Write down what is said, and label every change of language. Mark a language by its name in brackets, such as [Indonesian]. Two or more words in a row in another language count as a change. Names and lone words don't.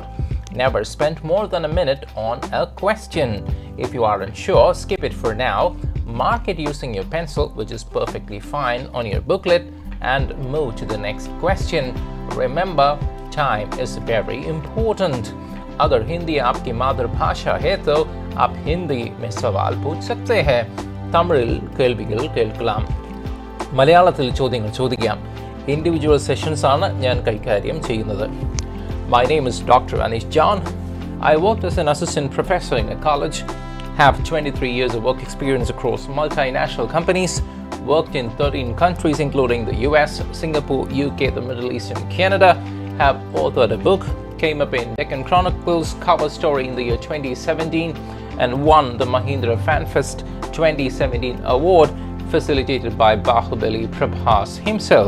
[English] Never spend more than a minute on a question. If you aren't sure, skip it for now. Mark it using your pencil, which is perfectly fine, on your booklet and move to the next question. Remember, time is very important. [Hindi] अगर हिंदी आपकी मातृभाषा है तो आप हिंदी में सवाल पूछ सकते हैं. [Malayalam] തമിഴിൽ കേൾവികൾ കേൾക്കാം, മലയാളത്തിൽ ചോദ്യങ്ങൾ ചോദിക്കാം. [English] individual sessions [Malayalam] ആണ് ഞാൻ കൈകാര്യം ചെയ്യുന്നത്. [English] My name is Dr. Anish John. I worked as an assistant professor in a college, have 23 years of work experience across multinational companies, worked in 13 countries including the US, Singapore, UK, the Middle East and Canada, have authored a book, came up in Deccan Chronicles cover story in the year 2017 and won the Mahindra FanFest 2017 award facilitated by Bahubali Prabhas himself.